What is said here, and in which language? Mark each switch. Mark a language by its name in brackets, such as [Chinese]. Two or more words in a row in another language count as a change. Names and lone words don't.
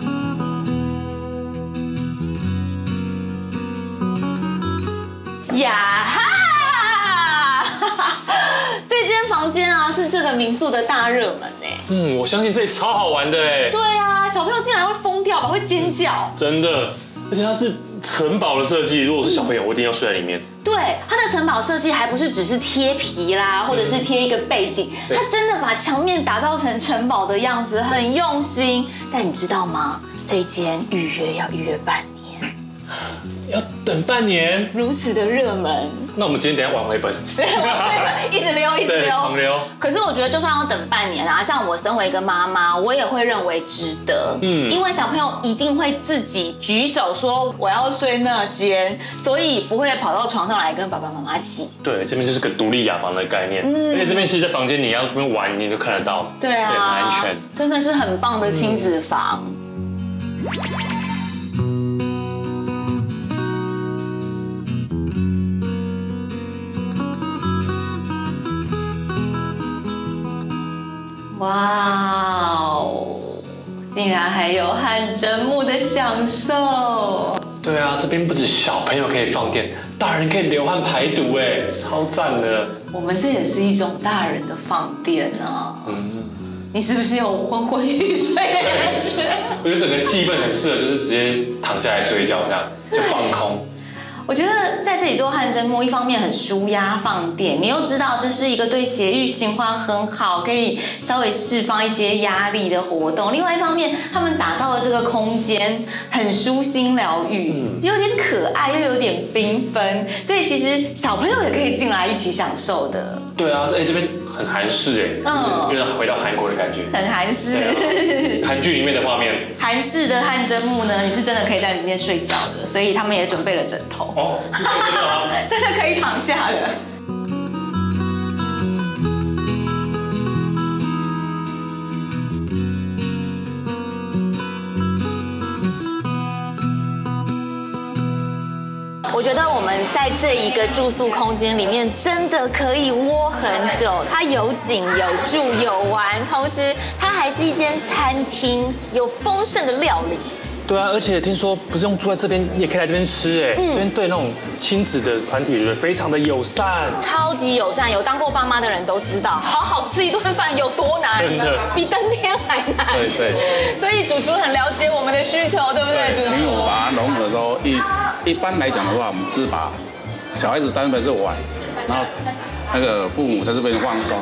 [Chinese] 呀哈！這間房間啊，是這個民宿的大熱門哎。我相信這裡超好玩的哎。對啊，小朋友進來會瘋掉吧，會尖叫。真的，而且它是城堡的設計，如果是小朋友，我一定要睡在裡面。對，它的城堡設計還不是只是貼皮啦，或者是貼一個背景，它真的把牆面打造成城堡的樣子，很用心。但你知道嗎？這一間預約要預約半年。要等半年，如此的熱門，那我們今天等一下晚回本，一直溜，一直溜，狂溜。可是我覺得就算要等半年啊，像我身為一個媽媽，我也會認為值得。因為小朋友一定會自己舉手說我要睡那間，所以不會跑到床上來跟爸爸媽媽擠。對，這邊就是個獨立雅房的概念，而且這邊其實在房間你要這邊玩，你都看得到。對啊，很安全，真的是很棒的親子房。哇哦，竟然還有汗蒸幕的享受。对啊，這邊不止小朋友可以放電，大人可以流汗排毒，哎，超讚的。我們這也是一種大人的放電啊。你是不是有昏昏欲睡的感覺？我覺得整個氣氛很適合，就是直接躺下來睡覺，這樣就放空。我覺得在這裡做汗蒸幕，一方面很舒壓放電，你又知道這是一個對血液循環很好，可以稍微釋放一些壓力的活動。另外一方面，他們打造的這個空間很舒心療癒，有點可愛，又有點繽紛，所以其實小朋友也可以進來一起享受的。對啊，哎，這邊很韓式哎，有點回到韓國的感覺，很韓式。韓劇裡面的畫面。韓式的汗蒸幕呢，你是真的可以在裡面睡覺的，所以他們也準備了枕頭。哦，是真的嗎？真的可以躺下的。我覺得我們在這一個住宿空間裡面，真的可以窩很久。它有景、有住、有玩，同時它還是一間餐廳，有豐盛的料理。对啊，而且聽說不是用住在這邊，也可以來這邊吃哎。這邊對那種親子的團體，覺得非常的友善，超級友善。有當過爸媽的人都知道，好好吃一頓飯有多難，真的比登天還難。對。所以主廚很了解我們的需求，對不對？主廚，因為我把它融合說，一般來講的話，我們是把小孩子單邊是玩，然後那個父母在這邊放鬆。